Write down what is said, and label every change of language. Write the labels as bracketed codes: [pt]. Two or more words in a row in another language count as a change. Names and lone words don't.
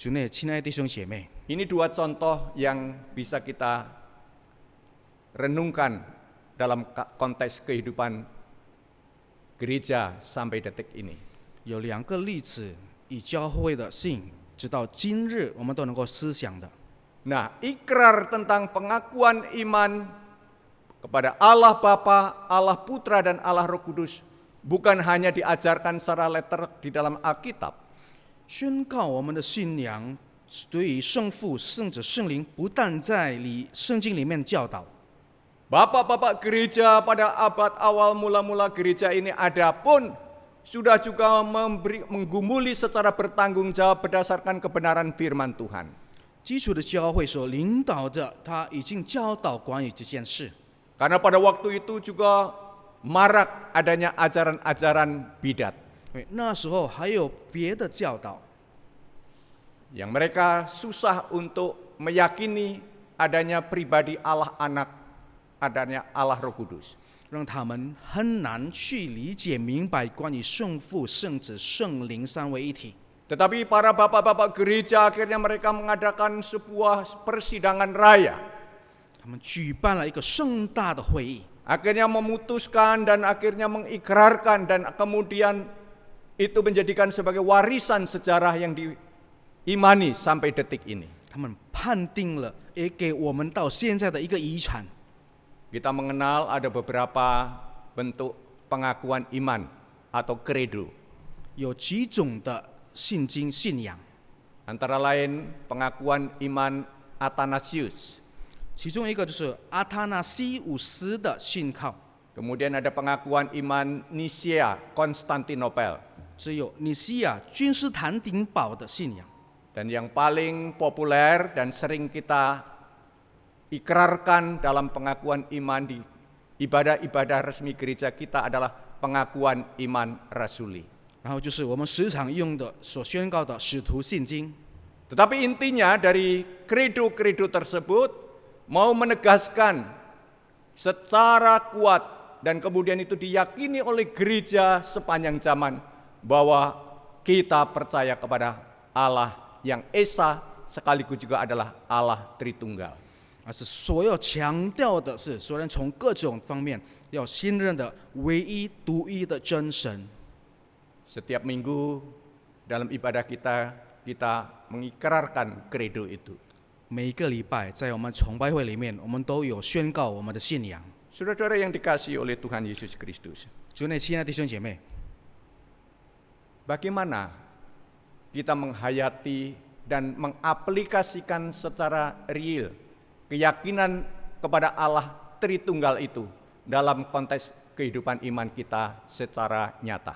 [zh] 主内，亲爱的弟兄姐妹， [id] Ini dua contoh yang bisa kita renungkan dalam konteks kehidupan gereja sampai detik ini. [zh] 有两个例子，以教会的信，直到今日我们都能够思想的。 [id] Nah, ikrar tentang pengakuan iman kepada Allah Bapa, Allah Putra, dan Allah Roh Kudus bukan hanya diajarkan secara letter di dalam Alkitab, [zh] 宣告我们的信仰，对于圣父、圣子、圣灵，不但在圣经里面教导， [id] Bapak-bapak gereja pada abad awal mula-mula gereja ini ada pun sudah juga menggumuli secara bertanggung jawab berdasarkan kebenaran firman Tuhan. [zh] 基础的教会所领导的，他已经教导关于这件事。 [id] Karena pada waktu itu juga marak adanya ajaran-ajaran bidat [zh] 因为那时候还有别的教导， [id] yang mereka susah untuk meyakini adanya pribadi Allah Anak, adanya Allah Roh Kudus. [zh] 让他们很难去理解明白关于圣父、圣子、圣灵三位一体。 [id] Tetapi para bapak-bapak gereja akhirnya mereka mengadakan sebuah persidangan raya. [zh] 他们举办了一个盛大的会议， [id] Akhirnya memutuskan dan akhirnya mengikrarkan dan kemudian itu menjadikan sebagai warisan sejarah yang diimani sampai detik ini. [zh] 他们判定了，也给我们到现在的一个遗产。 [id] Kita mengenal ada beberapa bentuk pengakuan iman atau credo. [zh] 有几种的信经信仰， [id] Antara lain pengakuan iman Athanasius. [zh] 其中一个就是阿塔纳西五斯的信靠， [id] Kemudian ada pengakuan iman Nicea Konstantinopel. [zh] 只有尼西亚君士坦丁堡的信仰。 [id] Dan yang paling populer dan sering kita ikrarkan dalam pengakuan iman di ibadah-ibadah resmi gereja kita adalah pengakuan iman rasuli. [zh] 然后就是我们时常用的所宣告的使徒信经。 [id] Tetapi intinya dari kredo-kredo tersebut mau menegaskan secara kuat dan kemudian itu diyakini oleh gereja sepanjang zaman bahwa kita percaya kepada Allah yang Esa sekaligus juga adalah Allah Tritunggal. [zh] 而是所有强调的是，虽然从各种方面要信任的唯一独一的真神。 [id] Setiap minggu dalam ibadah kita mengikrarkan kredo itu. [zh] 每一个礼拜在我们崇拜会里面，我们都有宣告我们的信仰。 [id] Saudara-saudara yang dikasihi oleh Tuhan Yesus Kristus, [zh] 主内，亲爱的弟兄姐妹， [id] bagaimana kita menghayati dan mengaplikasikan secara real keyakinan kepada Allah Tritunggal itu dalam konteks kehidupan iman kita secara nyata.